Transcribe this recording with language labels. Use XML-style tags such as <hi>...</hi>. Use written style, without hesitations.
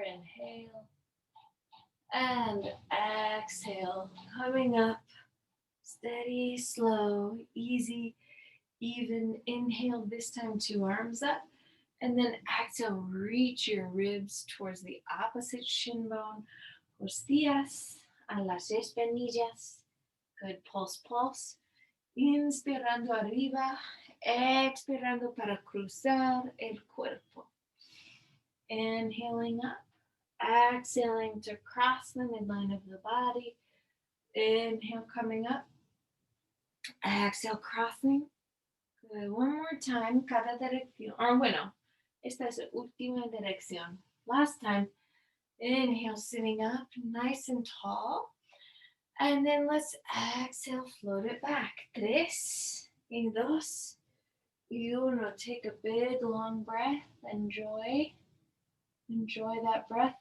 <en>Inhale. And exhale. Coming up. Steady, slow, easy, even. Inhale, this time 2 arms up. And then exhale, reach your ribs towards the opposite shin bone.</en> <es>Costillas a las espinillas.</es> <en>Good. Pulse, pulse.</en> <es>Inspirando arriba. Expirando para cruzar el cuerpo.</es> <en>Inhaling up. Exhaling to cross the midline of the body. Inhale, coming up. Exhale, crossing. Good. One more time,</en> <es>cada dirección.</es> <en>Or</en> <es>bueno, esta es la última dirección.</es> <en>Last time, inhale, sitting up, nice and tall. And then let's exhale, float it back. 3</en> <es>y 2 y 1.</es> <en>Take a big, long breath. Enjoy that breath.</en>